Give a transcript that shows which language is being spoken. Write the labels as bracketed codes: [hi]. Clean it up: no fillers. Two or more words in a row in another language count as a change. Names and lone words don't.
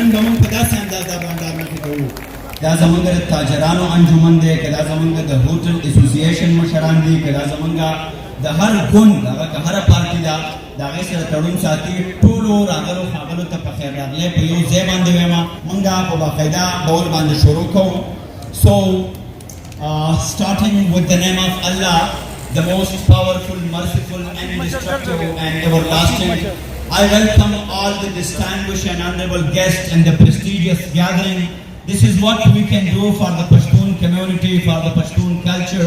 [ps] به موږ په داسې انداز دا بانډار مخکې کوو دا زمونږ د تاجرانو انجمن دی که دا زمونږ د هوټل اسوسییشن مشران دي که دا زمونږ د هر ګوند هغه که هره پارټي ده د هغې سره تړون ساتي ټولو راغلو ښاغلو ته په خیر راغلی په یو ځای باندې وایم موږ په باقاعده ډول باندې شروع کوو So, [en] starting with the name of Allah, the most powerful, merciful, indestructible and everlasting, I welcome all the distinguished and honorable guests in the prestigious gathering. This is what we can do for the Pashtun community, for the Pashtun culture.